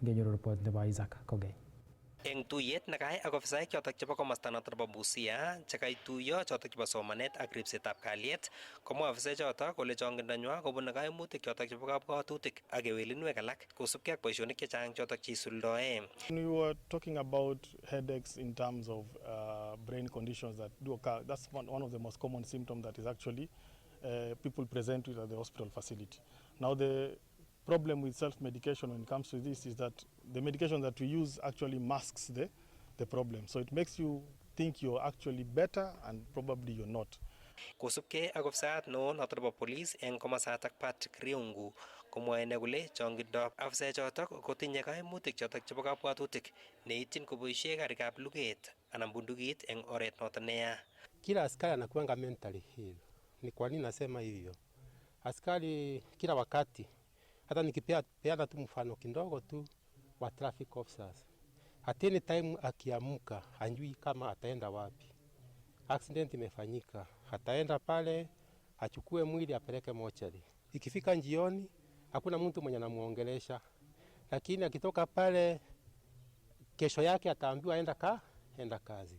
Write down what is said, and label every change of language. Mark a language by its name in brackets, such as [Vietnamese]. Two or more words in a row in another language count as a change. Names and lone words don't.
[Kalenjin] Ngenyoru report nebo Isaac Kogei. Eng tuyet nekai ak ofisaek chotok chebo komosta notok bo Busia chekaituiyo chotok chebo somanet ak ripsetab kalyet komwa ofisaek chotok kole chongindonywa kobun kaimutik chotok chebo kabwatutik ak kewelinwek alak kosubkei ak boisionik chechang chotok cheisuldoe. [English] We were talking about headaches in terms of brain conditions that do occur. That's one of the most common symptoms that is actually people present with at the hospital facility. Now the problem with self-medication when it comes to this is that the medication that we use actually masks the problem. So it makes you think you're actually better and probably you're not. [Kalenjin] Kosubkei ak ofisayat neo notok nebo police eng komasatak Patrick Riungu komwae kole chongindop afisaek chotok kotinye kaimutik chotok chebo kabwatutik neityin koboisie karikab luget anan bundukit eng oret notok neya. [Swahili] Kila askari anakuanga [English] mentally ill. [Swahili] Ni kwa nini nasema hivyo? Askari kila wakati, hata nikipeana tu mfano kidogo tu wa [English] traffic officers, at any time [Swahili] akiamuka hanjui kama ataenda wapi. Accident imefanyika, ataenda pale achukue mwili apeleke mochari. Ikifika njioni hakuna mtu mwenye anamuongelesha, lakini akitoka pale kesho yake ataambiwa enda kazi.